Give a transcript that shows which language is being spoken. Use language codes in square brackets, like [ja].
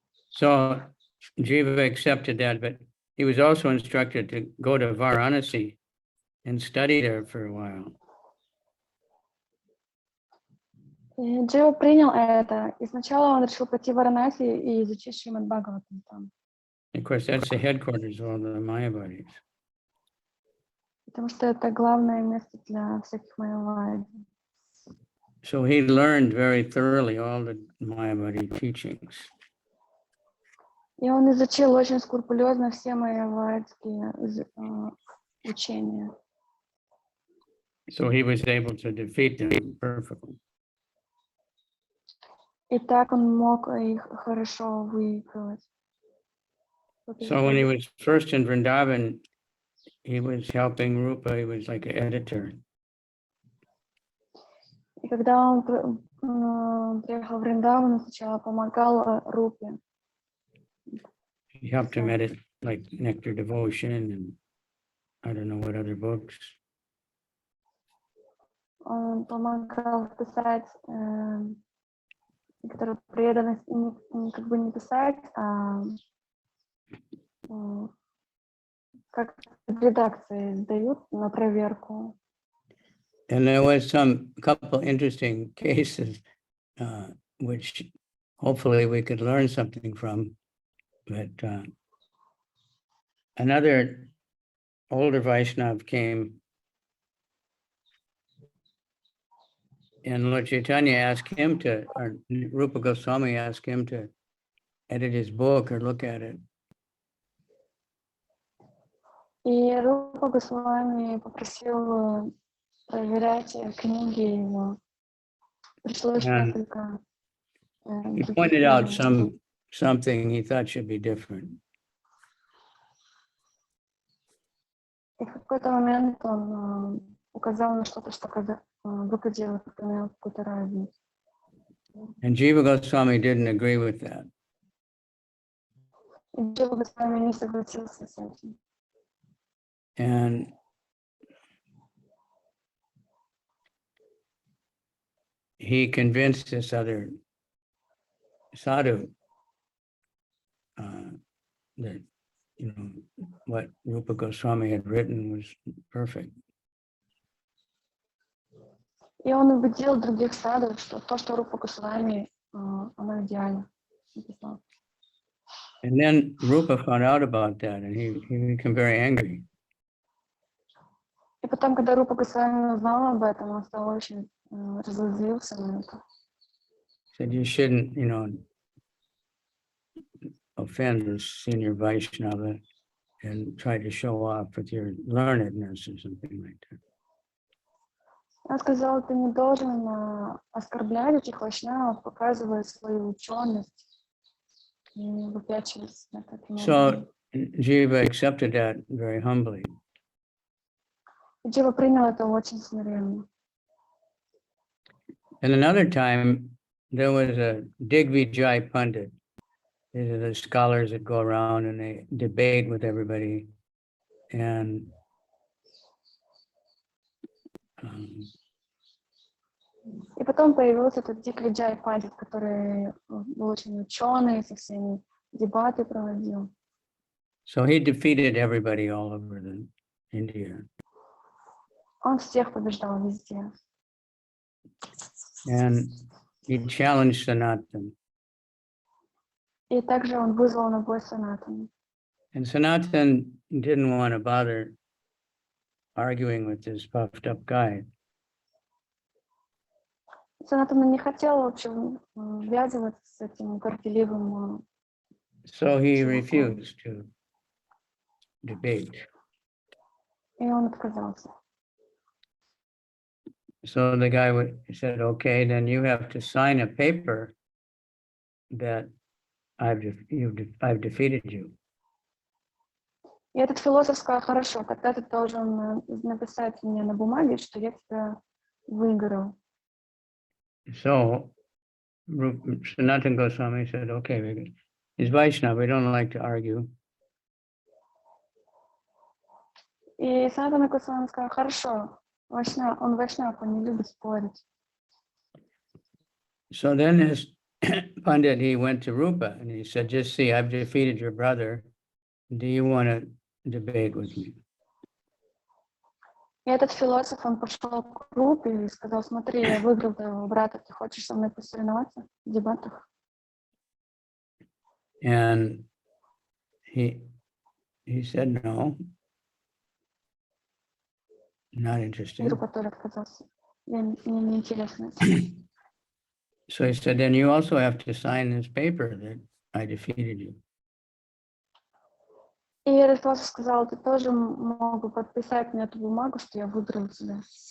[en] So Jiva accepted that, but he was also instructed to go to Varanasi and study there for a while. [ru] И Джива принял это, и сначала он решил пойти в Варанаси и изучить Шримад Бхагаватам там. [en] Of course, that's the headquarters of all the Mayavadis. [ru] Потому что это главное место для всяких майявади. [en] So he learned very thoroughly all the Mayavadi teachings. [ru] И он изучил очень скрупулезно все майявадские учения. [en] So he was able to defeat them perfectly. [ru] И так он мог их хорошо выигрывать. [en] So when he was first in Vrindavan, he was helping Rupa, he was like an editor. [ru] И когда он приехал в Вриндаван, он сначала помогал Рупе. [en] He helped him edit like Nectar Devotion and I don't know what other books. [ru] Он помогал писать некоторую преданность, как бы не писать, а как редакции сдают на проверку. [en] And there was couple interesting cases, which hopefully we could learn something from. But another older Vaishnav came, and Lord Chaitanya asked him to, or Rupa Goswami asked him to edit his book or look at it. [ru] И Рупа Госвами попросил проверять книги его. Пришлось несколько. [en] He pointed out something he thought should be different. [ru] И в какой-то момент он указал на что-то, что выглядело как какую-то разницу. [en] And Jiva Goswami didn't agree with that. [ru] И Джива Госвами не согласился с этим. [en] And he convinced this other sadhu that, you know, what Rupa Goswami had written was perfect. [ru] И он убедил других садов, что то, что Рупа Госвами, оно идеально написал. [en] And then Rupa found out about that and he became very angry. [ru] И потом, когда Рупа Госвами узнал об этом, он стал очень разозлился на это. [en] Said you shouldn't, you know, offend the senior Vaishnava and try to show off with your learnedness or something like that. [ru] Он сказал, ты не должен оскорблять этих вайшнавов, показывая свою ученость и выпячиваться на таким образом. [en] So Jiva accepted that very humbly. [ru] Джива принял это очень смиренно. [en] And another time, there was a Digvijay Pandit. These are the scholars that go around and they debate with everybody. And [ru] И потом появился этот Дигвиджай Пандит, который был очень ученый, со всеми дебаты проводил. [en] so he defeated everybody all over India. [ru] Он всех побеждал везде. [en] And he challenged Sanatan. [ru] И также он вызвал на бой Санатана. [en] And Sanatan didn't want to bother arguing with this puffed up guy. [ru] Санатан не хотел, в общем, ввязываться с этим горделивым. [en] So he refused to debate. [ru] И он отказался. [en] So the guy said, okay, then you have to sign a paper that I've defeated you. [ru] И этот философ сказал, хорошо, тогда ты должен написать мне на бумаге, что я тебя выиграл. [en] So Sanatana Goswami said, okay, he's Vaishnava, we don't like to argue. [ru] И Санатана Госвами сказал, хорошо, он Вайшнав, он не любит спорить. [en] So then his Pandit, he went to Rupa and he said, just see, I've defeated your brother. Do you want to debate with me? [ru] И этот философ, он пошел к Рупе и сказал, смотри, я выиграл твоего брата, ты хочешь со мной посоревноваться в дебатах? [en] And he said, no, not [ru] И [en] interested. [ru] Рупа тоже отказался. Мне не интересно. [en] So he said, then you also have to sign this paper that I defeated you. [ru] И этот философ сказал, ты тоже мог бы подписать мне эту бумагу, что я выиграл тебя.